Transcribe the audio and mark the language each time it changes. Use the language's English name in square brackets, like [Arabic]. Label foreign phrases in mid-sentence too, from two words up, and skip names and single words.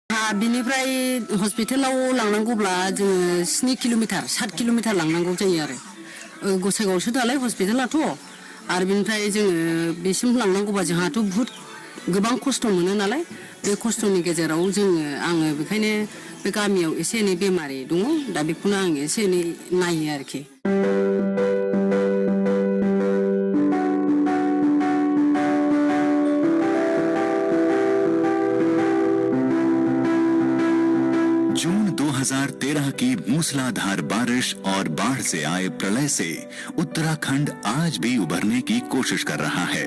[Bodo] बिनिफ्राय हस्पिटालाव लांनांगौब्ला जोङो 7 किल'मिटार 7 किल'मिटार लांनांगौ जायो आरो गसाइगावसो नालाय हस्पिटालाथ' आरो बिनिफ्राय जोङो बेसिम लांनांगौबा जोंहाथ' बुहुद गोबां खस्थ' मोनो नालाय बे खस्थ'नि गेजेराव आङो बेखायनो बे गामियाव एसे एनै बेमारि दङ दा बेखौनो आं एसे एनै नायो आरोखि [Hindi] जून 2013 की मूसलाधार बारिश और बाढ़ से आए प्रलय से उत्तराखंड आज भी उभरने की कोशिश कर रहा है।